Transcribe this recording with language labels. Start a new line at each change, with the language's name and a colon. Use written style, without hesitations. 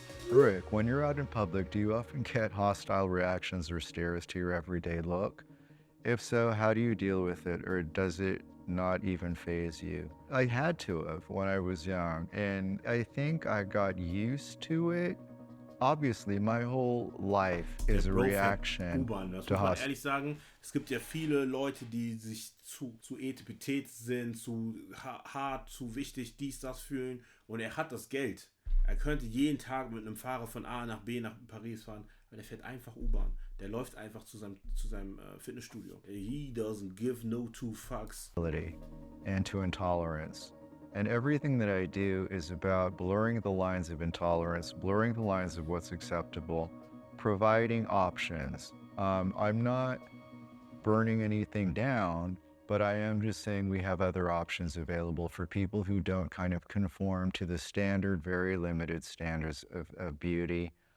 English: Rick, when you're out in public, do you often get hostile reactions or stares to your everyday look? If so, how do you deal with it, or does it not even faze you? I had to have when I was young, and I think I got used to it. Obviously, my whole life is a reaction
German: U-Bahn, das
English: to
German: muss man ehrlich sagen. Es gibt ja viele Leute, die sich zu etipetät sind, zu hart, zu wichtig, dies, das fühlen. Und er hat das Geld. Er könnte jeden Tag mit einem Fahrer von A nach B nach Paris fahren, aber der fährt einfach U-Bahn. Der läuft einfach zu seinem Fitnessstudio.
English: He doesn't give no two fucks. And to intolerance. And everything that I do is about blurring the lines of intolerance, blurring the lines of what's acceptable, providing options. I'm not burning anything down, but I am just saying we have other options available for people who don't kind of conform to the standard, very limited standards of beauty.